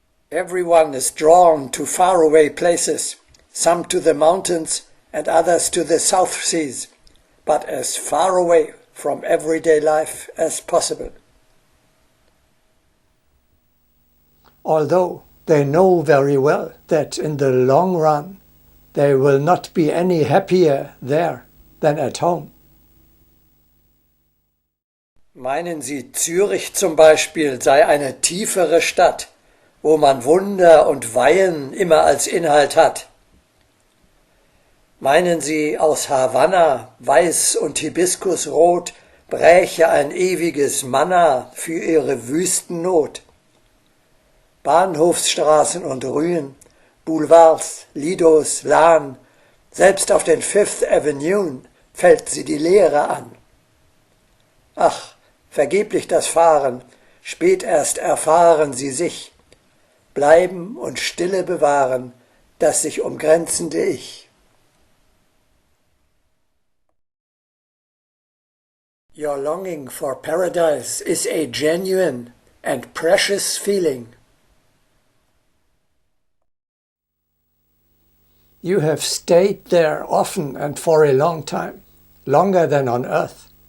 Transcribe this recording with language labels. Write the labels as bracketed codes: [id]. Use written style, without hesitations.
[en] Everyone is drawn to faraway places, some to the mountains and others to the South Seas, but as far away from everyday life as possible. Although they know very well that in the long run they will not be any happier there than at home. [de] Meinen Sie, Zürich zum Beispiel sei eine tiefere Stadt, wo man Wunder und Weihen immer als Inhalt hat? Meinen Sie, aus Havanna, weiß und hibiskusrot, bräche ein ewiges Manna für Ihre Wüstennot? Bahnhofsstraßen und Rühen, Boulevards, Lidos, Lahn, selbst auf den Fifth Avenue fällt sie die Leere an. Ach, vergeblich das Fahren, spät erst erfahren sie sich, bleiben und Stille bewahren, das sich umgrenzende Ich. [en] Your longing for paradise is a genuine and precious feeling. You have stayed there often and for a long time, longer than on earth.